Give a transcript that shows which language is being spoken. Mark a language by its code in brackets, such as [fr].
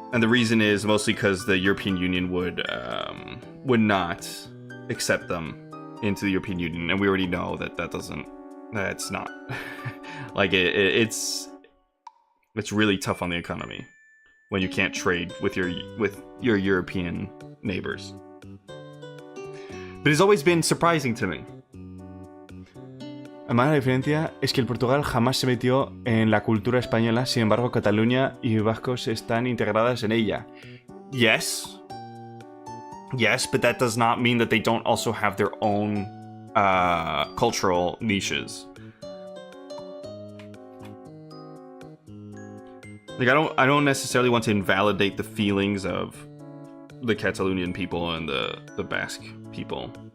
[en] And the reason is mostly because the European Union would not accept them into the European Union, and we already know that's not like it's really tough on the economy when you can't trade with your European neighbors. But it's always been surprising to me. [es] Además, la diferencia es que el Portugal jamás se metió en la cultura española, sin embargo, Cataluña y vascos están integradas en ella. [en] Yes, but that does not mean that they don't also have their own cultural niches. Like, I don't necessarily want to invalidate the feelings of the Catalonian people and the Basque people.